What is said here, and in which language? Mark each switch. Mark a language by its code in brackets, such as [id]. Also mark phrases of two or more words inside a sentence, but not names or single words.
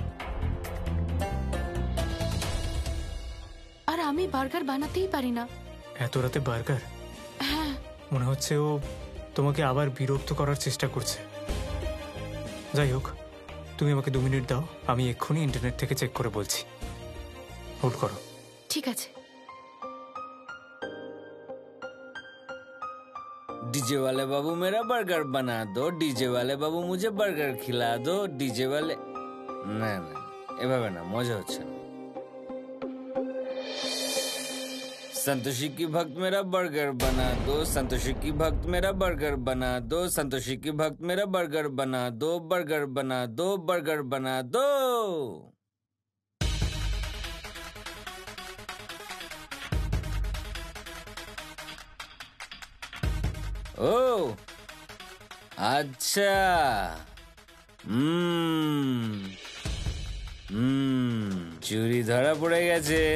[bn] আর আমি বার্গার বানাতেই পারি না। এত রাতে বার্গার? হ্যাঁ, মনে হচ্ছে ও তোমাকে আবার বিরক্ত করার চেষ্টা করছে। যাই হোক, তুমি আমাকে 2 মিনিট দাও, আমি এক্ষুনি ইন্টারনেট থেকে চেক করে বলছি। হোল্ড করো। ঠিক আছে। [hi] डीजे वाले बाबू मेरा बर्गर बना दो, डीजे वाले बाबू मुझे बर्गर खिला दो, डीजे वाले। [bn] না না, এভাবে না, মজা হচ্ছে না। [hi] संतोषी की भक्त मेरा बर्गर बना दो, संतोषी की भक्त मेरा बर्गर बना दो, संतोषी की भक्त मेरा बर्गर बना दो, बर्गर बना दो, बर्गर बना दो। [bn] ও আচ্ছা, চুরি ধরা পড়ে গেছে।